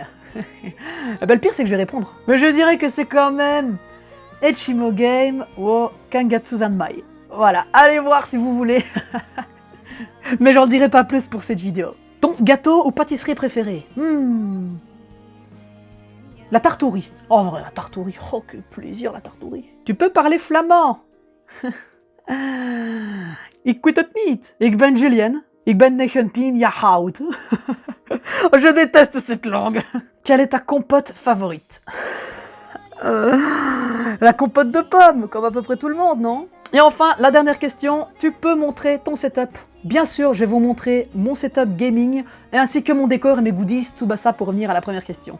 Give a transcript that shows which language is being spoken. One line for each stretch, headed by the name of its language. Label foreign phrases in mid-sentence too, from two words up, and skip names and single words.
French: Eh ben, le pire, c'est que je vais répondre. Mais je dirais que c'est quand même Echimo Game ou Kangatsu Zanmai. Voilà, allez voir si vous voulez. Mais j'en dirai pas plus pour cette vidéo. Ton gâteau ou pâtisserie préférée? La tartourie. Oh, vrai, la tartourie. Oh, que plaisir, la tartourie. Tu peux parler flamand.
Dutch: Ik weet het niet. Ik ben Julien. Ik ben 19 jaar oud.
French: Je déteste cette langue. Quelle est ta compote favorite? La compote de pommes, comme à peu près tout le monde, non? Et enfin, la dernière question, tu peux montrer ton setup? Bien sûr, je vais vous montrer mon
English: setup gaming,
French: et ainsi que mon décor et mes goodies, tout ça pour revenir à la première question.